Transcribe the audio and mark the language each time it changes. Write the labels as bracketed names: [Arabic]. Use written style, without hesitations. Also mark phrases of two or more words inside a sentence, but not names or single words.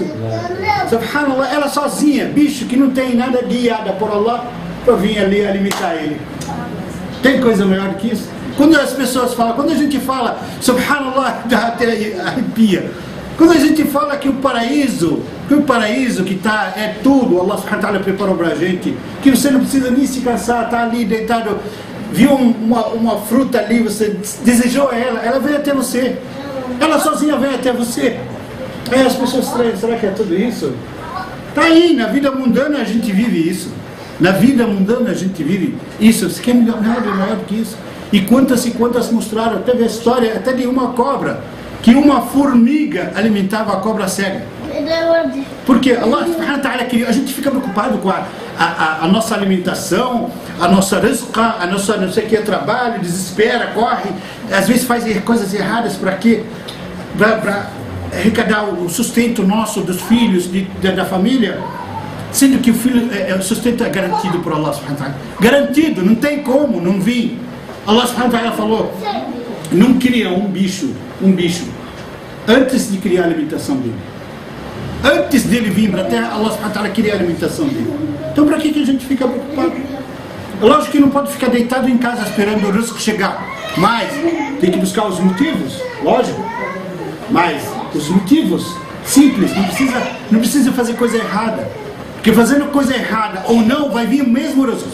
[Portuguese] Subhanallah, ela sozinha, bicho que não tem nada guiada por Allah, para vir ali alimentar ele. Tem coisa melhor que isso? Quando as pessoas falam, quando a gente fala, subhanallah, dá até arrepia. Quando a gente fala que o paraíso que está, é tudo, [Arabic] الله سبحانه وتعالى [Portuguese] preparou para a gente, que você não precisa nem se cansar, está ali deitado, viu uma fruta ali, você desejou ela veio até você, ela sozinha veio até você. Aí as pessoas estranham, será que é tudo isso? Está aí, na vida mundana a gente vive isso. Na vida mundana a gente vive isso. Você quer nada maior do que isso? E quantas mostraram, teve a história até de uma cobra, que uma formiga alimentava a cobra cega. Porque [Arabic] الله سبحانه وتعالى [Portuguese] queria, a gente fica preocupado com a nossa alimentação, a nossa rizqa, a nossa não sei o que, trabalho, desespera, corre, às vezes faz coisas erradas para quê? Para arrecadar o sustento nosso, dos filhos, da família. Sendo que o filho, o sustento é garantido por [Arabic] الله سبحانه وتعالى. [Portuguese] Garantido, não tem como, não vir. [Arabic] الله سبحانه وتعالى [Portuguese] falou, não cria um bicho, antes de criar a alimentação dele. Antes dele vir para a terra, [Arabic] الله سبحانه وتعالى [Portuguese] cria a alimentação dele. Então para que a gente fica preocupado? Lógico que não pode ficar deitado em casa esperando o risco chegar, mas tem que buscar os motivos, lógico. Mas os motivos simples, não precisa fazer coisa errada. Porque fazendo coisa errada ou não, vai vir o mesmo risco.